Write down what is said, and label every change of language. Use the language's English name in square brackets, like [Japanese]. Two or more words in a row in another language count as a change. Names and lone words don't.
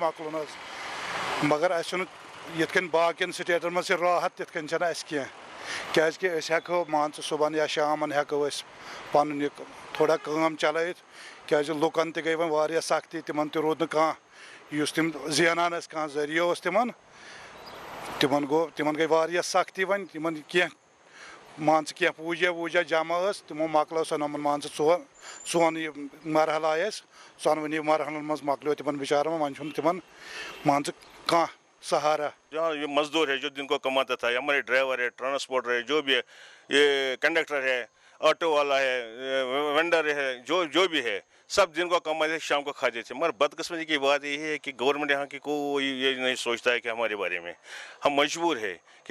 [Kashmiri] مۄکلُن حظ مگر اَسہِ چھُنہٕ یِتھ کٔنۍ باقین سٹیٹن منٛز چھِ راحت تِتھ کٔنۍ چھنہٕ اَسہِ کینٛہہ کیازکہِ أسۍ ہٮ۪کو مان ژٕ صُبحن یا شامن ہٮ۪کو أسۍ پنُن یہِ تھوڑا کٲم چلٲیِتھ کیازِ لُکن تہِ گٔے وۄنۍ واریاہ سختی تِمن تہِ روٗد نہٕ کانٛہہ یُس تِم زینان ٲسۍ کانٛہہ ذٔریعہٕ اوس تِمن گٔے واریاہ سختی وۄنۍ تِمن کینٛہہ مان ژٕ کینٛہہ پوٗجا ووٗجا جمع ٲس تِمو مۄکلٲو سۄ نۄمن مان ژٕ ژۄن یہِ مرحلہٕ آیہِ اَسہِ ژۄنوٕنی مرحلن منٛز مۄکلیو تِمن بِچارن وۄنۍ چھُنہٕ تِمن مان ژٕ کانٛہہ سہارا [Urdu] جہاں یہ مزدور ہے جو دن کو کماتا تھا ہمارے ڈرائیور ہے ٹرانسپورٹر ہے جو بھی ہے یہ کنڈکٹر ہے آٹو والا ہے وینڈر ہے جو بھی ہے سب دن کو کماتے تھے شام کو کھاتے تھے مگر بدقسمتی کی بات یہ ہے کہ گورنمنٹ یہاں کی کوئی یہ نہیں سوچتا ہے کہ ہمارے بارے میں ہم مجبور ہے کہ